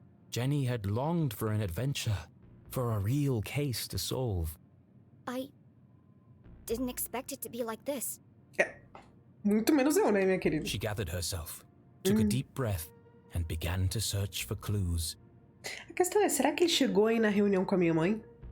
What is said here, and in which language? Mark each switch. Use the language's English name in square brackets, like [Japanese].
[English] Jenny had longed for an adventure, for a real case to solve. I didn't expect it to be like this. [Portuguese] É, muito menos eu, né, minha querida? [English] She gathered herself, took a deep breath, and began to search for clues. [Portuguese] A questão é, será que ele chegou aí na reunião com a minha mãe?